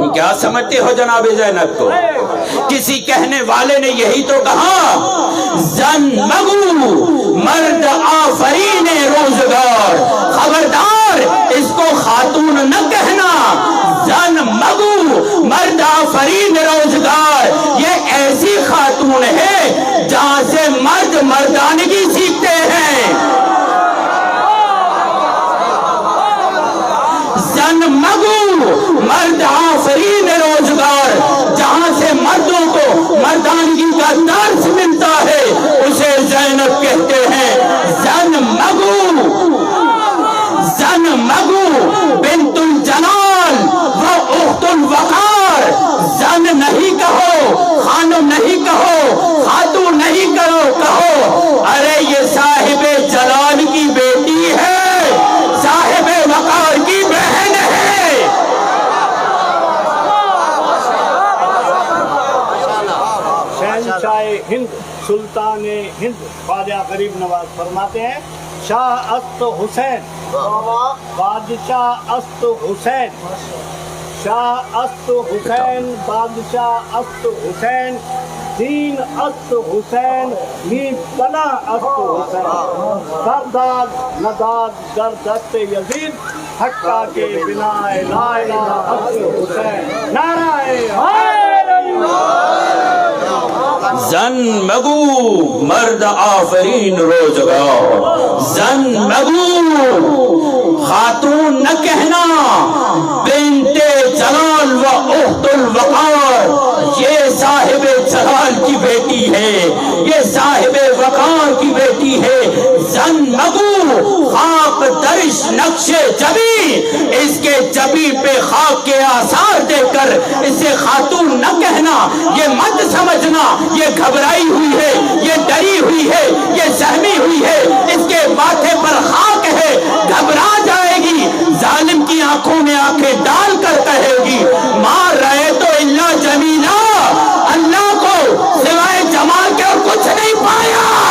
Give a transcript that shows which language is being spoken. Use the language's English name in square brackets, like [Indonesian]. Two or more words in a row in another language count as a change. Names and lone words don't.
[Urdu] کیا سمجھتے ہو جناب زینب کو؟ کسی کہنے والے نے یہی تو کہا [Persian] زن مگو مرد آفرین روزگار، [Urdu] خبردار اس کو خاتون نہ کہنا، [Persian] زن مگو مرد آفرین روزگار، [Urdu] یہ ایسی خاتون ہے جہاں سے مرد مردانگی سیکھتے ہیں۔ [Persian] زن مگو مرد آفرین روزگار، [Urdu] جہاں سے مردوں کو مردانگی کا درس ملتا ہے اسے زینب کہتے ہیں۔ [Persian] زن مگو، زن مگو بنت الجلال و اخت الوقار، [Urdu] زن نہیں کہو، خانم نہیں کہو، خاتون نہیں کہو، ارے یہ صاحب جلال کی بیٹی ہے، صاحب وقار کی بہن ہے۔ شہنشاہ ہند سلطان ہند خواجہ غریب نواز فرماتے ہیں شاہ [Persian] است حسین، بادشاہ است حسین، شاہ است حسین، بادشاہ است حسین، دین است حسین، می بنا است حسین، سرداد نداد در دست یزید، حقہ کے بنا لا الہ است حسین، نعرہ زن مگو مرد آفرین روزگار، زن مگو [Urdu] خاتون نہ کہنا [Arabic] بنت جلال و اخت الوقار، [Urdu] یہ صاحب جلال کی بیٹی ہے، یہ صاحب وقار کی بیٹی ہے۔ [Persian] زن مگو خاک درش نقش جبی، [Urdu] اس کے جبی پہ خاک کے آثار دے کر اسے خاتون نہ کہنا، یہ مت سمجھنا یہ گھبرائی ہوئی ہے، یہ ڈری ہوئی ہے، یہ سہمی ہوئی ہے، اس کے ماتھے پر خاک ہے، گھبرا جائے گی، ظالم کی آنکھوں میں آنکھیں ڈال کر کہے گی [Arabic] مار رہے تو اللہ جمیلہ، [Urdu] اللہ کو سوائے جمال کے اور کچھ نہیں پایا۔